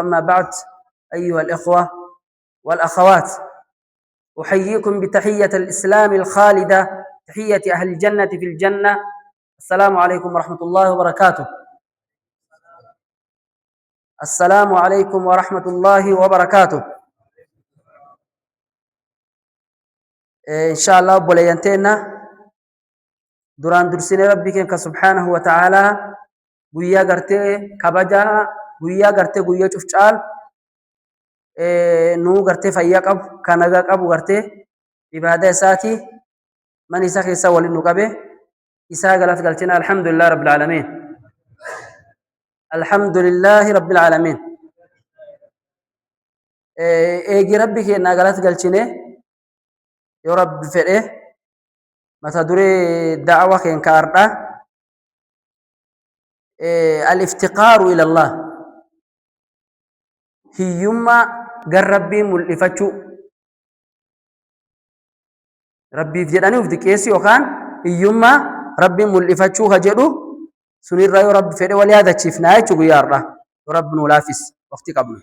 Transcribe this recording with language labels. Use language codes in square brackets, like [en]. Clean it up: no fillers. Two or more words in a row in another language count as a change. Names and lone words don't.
[ar] أما بعد، أيها الإخوة والأخوات، أحييكم بتحية الإسلام الخالدة، تحية أهل الجنة في الجنة. السلام عليكم ورحمة الله وبركاته. السلام عليكم ورحمة الله وبركاته. إن شاء الله [om] بوليانتنا duraan dursine rabbi keenya [ar] سبحانه وتعالى [om] guyyaa gartee kabaja guyyaa gartee guyyaa cufcaal nuu gartee fayyaa qabu kanaga qabu gartee ibaada isaati man isa keessa waliin nu qabe isaa galat galchina. [ar] الحمد لله رب العالمين، الحمد لله رب العالمين. [om] Eegi rabbi keenya galat galchine yoo rabbi fedhe mata duree da'wa keenya kaardha [ar] الافتقار إلى الله, [om] hiyyummaa gar rabbii mul'ifachuu, rabbiif jedhanii uf diqeessi yookaan hiyyummaa rabbii mul'ifachuu ka jedhu sunirra yoo rabbi fedhe wal yaadachiifnaa jechuu guyyaarra yoo rabbi nu laafis waqti qabnu.